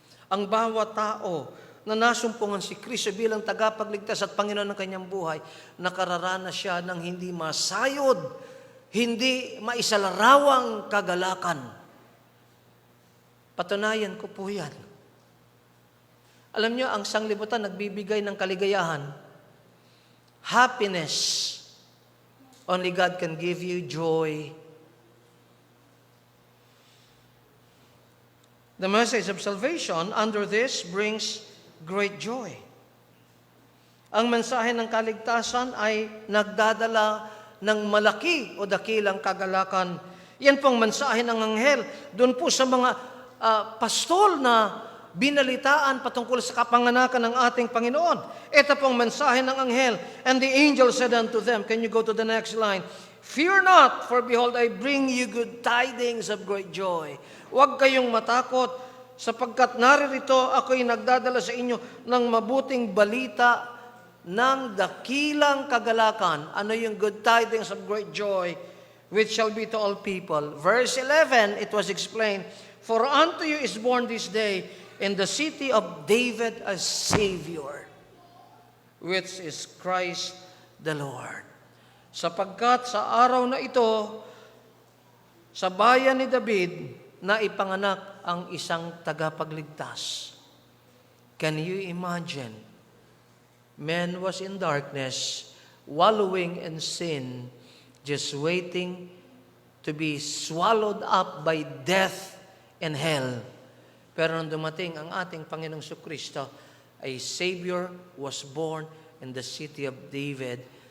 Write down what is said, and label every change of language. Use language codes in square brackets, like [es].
[tl] Ang bawat tao na nasumpungan si Kristo bilang tagapagligtas at Panginoon ng kanyang buhay, nakararanas siya ng hindi masayod, hindi maisalarawang kagalakan. Patunayan ko po yan. Alam niyo, ang sanglibutan nagbibigay ng kaligayahan, happiness. [en] Only God can give you joy. The message of salvation under this brings great joy. [tl] Ang mensahe ng kaligtasan ay nagdadala ng malaki o dakilang kagalakan. Yan pong mensahe ng anghel. Doon po sa mga pastol na binalitaan patungkol sa kapanganakan ng ating Panginoon. Ito pong mensahe ng anghel. [en] And the angel said unto them, can you go to the next line? Fear not, for behold, I bring you good tidings of great joy. [tl] Huwag kayong matakot, sapagkat naririto ako'y nagdadala sa inyo ng mabuting balita ng dakilang kagalakan. Ano yung [en] good tidings of great joy? which shall be to all people. Verse 11, it was explained, for unto you is born this day in the city of David a Savior, which is Christ the Lord. [tl] Sapagkat sa araw na ito, sa bayan ni David, na ipanganak ang isang tagapagligtas. [en] Can you imagine? Man was in darkness, wallowing in sin, just waiting to be swallowed up by death and hell. [tl] Pero nung dumating ang ating Panginoong Jesucristo, [en] a Savior was born in the city of David.